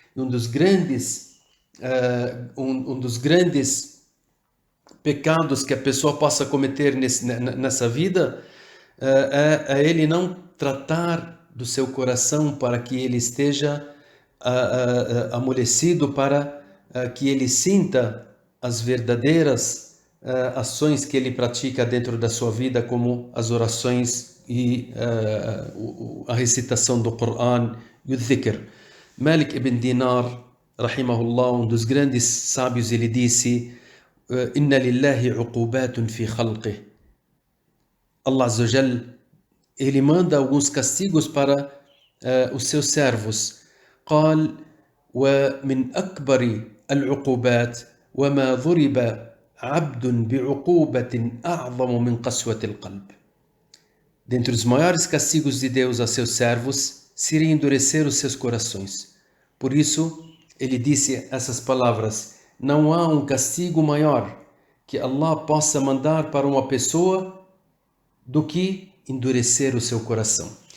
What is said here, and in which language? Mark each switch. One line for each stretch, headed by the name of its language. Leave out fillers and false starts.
Portuguese: Um dos grandes pecados que a pessoa possa cometer nessa vida é ele não tratar do seu coração para que ele esteja amolecido, para que ele sinta as verdadeiras ações que ele pratica dentro da sua vida, como as orações e a recitação do Coran e o dhikr. Malik ibn Dinar, rahimahullah, um dos grandes sábios, ele disse:
Arabic: Inna lillahi uqubatun fi khalqih.
Portuguese: Allah Azza wa Jal, ele manda alguns castigos para os seus servos.
Arabic: قال ومن أكبر العقوبات وما ضرب عبد بعقوبة أعظم من قسوة القلب.
Portuguese: Dentre os maiores castigos de Deus a seus servos seria endurecer os seus corações. Por isso, ele disse essas palavras: não há um castigo maior que Allah possa mandar para uma pessoa do que endurecer o seu coração.